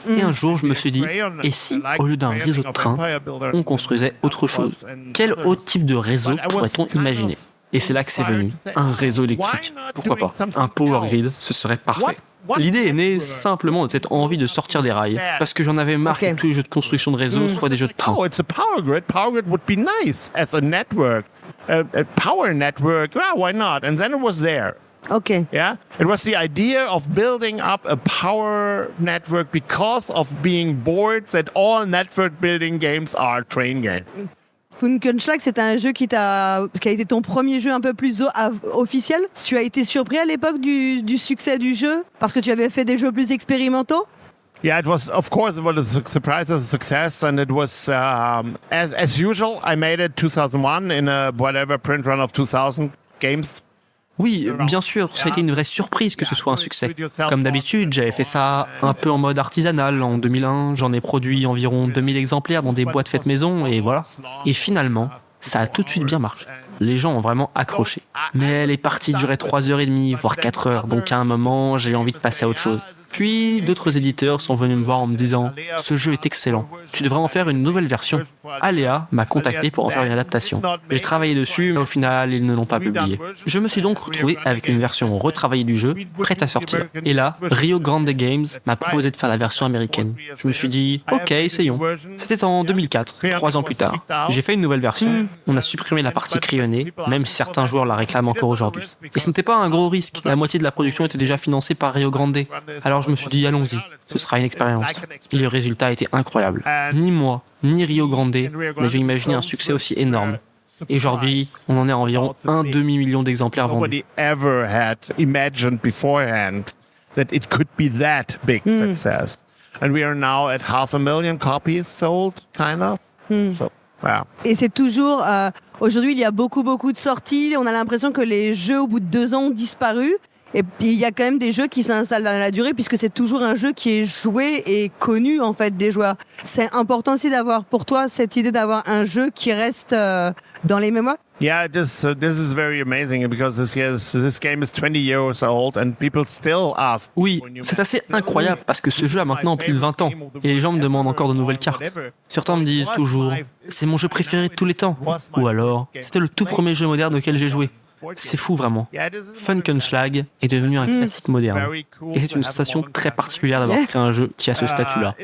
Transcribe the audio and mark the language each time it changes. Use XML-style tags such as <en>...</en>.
<fr>Et un jour, je me suis dit, et si, au lieu d'un réseau de trains, on construisait autre chose? Quel autre type de réseau pourrait-on imaginer? Et c'est là que c'est venu, un réseau électrique. Pourquoi pas? Un Power Grid, ce serait parfait. L'idée est née simplement de cette envie de sortir des rails, parce que j'en avais marre que tous les jeux de construction de réseau soient des jeux de train.</fr> <en>Oh, it's a Power Grid. Power Grid would be nice as a network, a power network. Yeah, why not? And then it was there. Okay. Yeah, it was the idea of building up a power network because of being bored that all network building games are train games.</en> <fr>Funkenschlag, c'est un jeu qui a été ton premier jeu un peu plus officiel. Tu as été surpris à l'époque du succès du jeu parce que tu avais fait des jeux plus expérimentaux?</fr> <en>Yeah, it was, of course, it was a surprise as a success, and it was, as usual, I made it 2001 in a whatever print run of 2000 games.</en> <fr>Oui, bien sûr, ça a été une vraie surprise que ce soit un succès. Comme d'habitude, j'avais fait ça un peu en mode artisanal. En 2001, j'en ai produit environ 2000 exemplaires dans des boîtes faites maison, et voilà. Et finalement, ça a tout de suite bien marché. Les gens ont vraiment accroché. Mais les parties duraient 3h30, voire 4 heures, donc à un moment, j'ai eu envie de passer à autre chose. Puis, d'autres éditeurs sont venus me voir en me disant « Ce jeu est excellent, tu devrais en faire une nouvelle version ». Aléa m'a contacté pour en faire une adaptation. J'ai travaillé dessus, mais au final, ils ne l'ont pas publié. Je me suis donc retrouvé avec une version retravaillée du jeu, prête à sortir. Et là, Rio Grande Games m'a proposé de faire la version américaine. Je me suis dit « Ok, essayons ». C'était en 2004, 3 ans plus tard. J'ai fait une nouvelle version, on a supprimé la partie crayonnée, même si certains joueurs la réclament encore aujourd'hui. Et ce n'était pas un gros risque, la moitié de la production était déjà financée par Rio Grande. Alors je me suis dit, allons-y, ce sera une expérience. Et le résultat a été incroyable. Ni moi, ni Rio Grande n'avaient imaginé un succès aussi énorme. Et aujourd'hui, on en est à environ 1 demi-million d'exemplaires vendus.</fr> <en>Nobody ever had imagined beforehand that it could be that big success. And we are now at 500,000 copies sold, kind of. So, wow.</en> <fr>Et c'est toujours... aujourd'hui, il y a beaucoup de sorties. On a l'impression que les jeux, au bout de 2 ans, ont disparu. Et il y a quand même des jeux qui s'installent dans la durée puisque c'est toujours un jeu qui est joué et connu en fait des joueurs. C'est important aussi d'avoir pour toi cette idée d'avoir un jeu qui reste dans les mémoires.</fr> <en>Yeah, this is very amazing because this game is 20 years old and people still ask.</en> <fr>Oui, c'est assez incroyable parce que ce jeu a maintenant plus de 20 ans et les gens me demandent encore de nouvelles cartes. Certains me disent toujours « c'est mon jeu préféré de tous les temps » ou alors « c'était le tout premier jeu moderne auquel j'ai joué ». C'est fou vraiment. Funkenschlag est devenu un classique moderne et c'est une sensation très particulière d'avoir créé un jeu qui a ce statut-là.</fr>